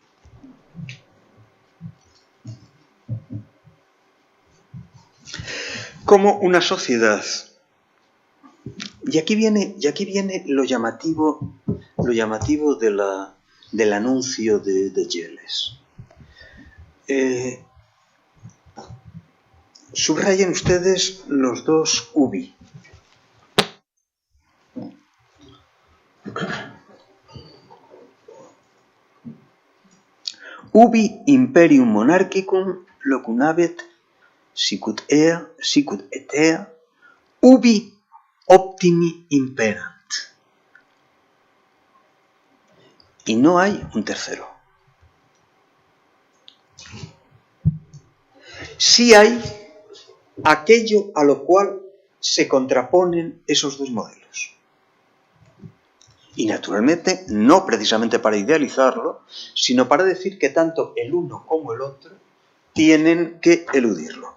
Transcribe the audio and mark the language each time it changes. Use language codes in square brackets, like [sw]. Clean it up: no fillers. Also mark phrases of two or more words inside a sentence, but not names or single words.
[es] y aquí viene lo llamativo del anuncio de Gelles. Subrayen ustedes los dos ubi. [la] Ubi imperium monarchicum locum habet, sicut et ea, ubi optimi imperant. [es] Y no hay un tercero. Sí hay aquello a lo cual se contraponen esos dos modelos. Y naturalmente, no precisamente para idealizarlo, sino para decir que tanto el uno como el otro tienen que eludirlo.